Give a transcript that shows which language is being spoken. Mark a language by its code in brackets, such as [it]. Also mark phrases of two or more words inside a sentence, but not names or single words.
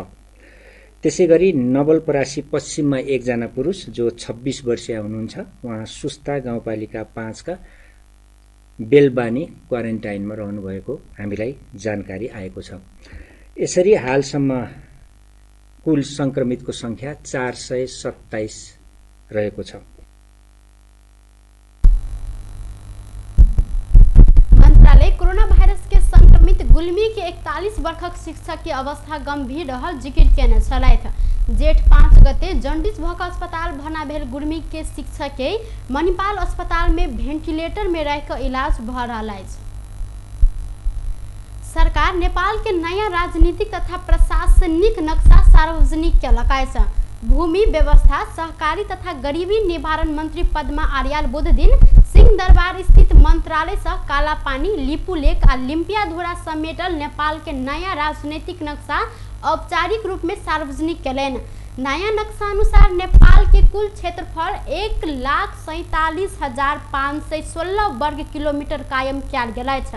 [ne] त्यसैगरी नवलपरासी पश्चिममा 1 जना पुरुष जो 26 वर्षीय हुनुहुन्छ, उहाँ सुस्ता गाउँपालिका 5 का बेलबानी क्वारेन्टाइनमा रहनुभएको हामीलाई जानकारी आएको छ। यसरी हालसम्म कुल संक्रमितको संख्या 427 रहेको छ। [mai] मंत्रालय कोरोना वायरस के संक्रमित गुल्मी के 41 वर्षक शिक्षक की अवस्था गंभीर रहल जिक्र केने छलैथ। जेठ 5 गते जन्डिस भक अस्पताल भर्ना भेल गुल्मी के शिक्षक के मणिपाल अस्पताल में वेंटिलेटर में रहकर इलाज भ रहल अछि। सरकार नेपाल के नया राजनीतिक तथा प्रशासनिक नक्शा सार्वजनिक केलक अछि। भूमि व्यवस्था, सहकारी तथा गरीबी निवारण मंत्री पद्मा आर्याल बुध दिन सिंह दरबार स्थित मंत्रालय से कालापानी, लिपुलेक आ लिम्पियाधुरा समेटल नेपाल के नया राजनीतिक नक्शा औपचारिक रूप में सार्वजनिक केलैन। नया नक्शा अनुसार नेपाल के कुल क्षेत्रफल 1,47,516 वर्ग किलोमीटर कायम किया गेल अछि।